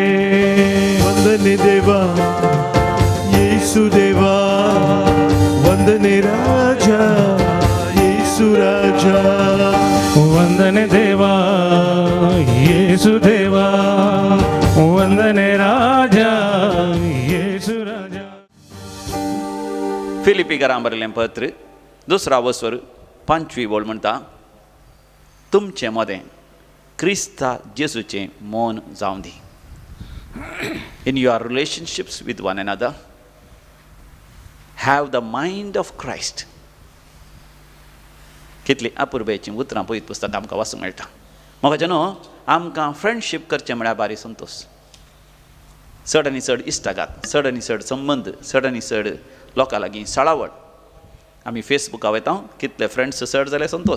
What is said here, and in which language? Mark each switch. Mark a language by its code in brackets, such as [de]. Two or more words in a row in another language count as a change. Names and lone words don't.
[kn] ವಂದನೆ ದೇವಾ ಯೇಸು ದೇವಾ, ವಂದನೆ ರಾಜ ಯೇಸು ರಾಜ. ವಂದನೆ ದೇವಾ ಯೇಸು ದೇವಾ, ವಂದನೆ ರಾಜ ಯೇಸು राजा. [kok] फिलिपिकरां बरयल्लें पत्र 2 वस्वर 5वी ओळ म्हणटा, तुमचे मदें क्रिस्ता जेसूचें मौन जावं दी. [en] In your relationships with one another, have the mind of Christ. [kok] कितली अपुर्बेची उतरां पळयत पुस्तक आमकां वाचूंक मेळटा. म्हाका न्हू आमकां फ्रेंडशीप करचें म्हळ्यार बारी संतोश. चड आनी चड इश्टागात, चड आनी चड संबंद, चड आनी चड लोकां लागीं सळावळ. आमी फेसबुका वयता, कितले फ्रेंड्स चड जाले संतोश.